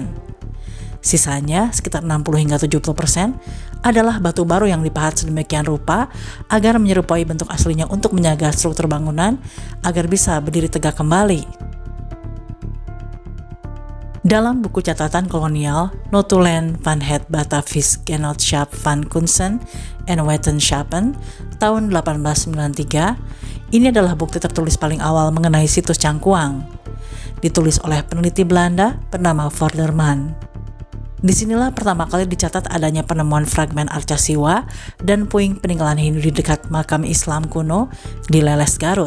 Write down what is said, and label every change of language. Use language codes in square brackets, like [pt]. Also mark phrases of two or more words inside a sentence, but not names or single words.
[id] Sisanya, sekitar 60 hingga 70%, adalah batu baru yang dipahat sedemikian rupa agar menyerupai bentuk aslinya untuk menjaga struktur bangunan agar bisa berdiri tegak kembali. Dalam buku catatan kolonial Notulen van het Batavisch Genootschap van Kunsten en Wetenschappen tahun 1893, ini adalah bukti tertulis paling awal mengenai situs Cangkuang. Ditulis oleh peneliti Belanda bernama Forderman. Disinilah pertama kali dicatat adanya penemuan fragmen arca siwa dan puing peninggalan Hindu di dekat makam Islam kuno di Leles, Garut.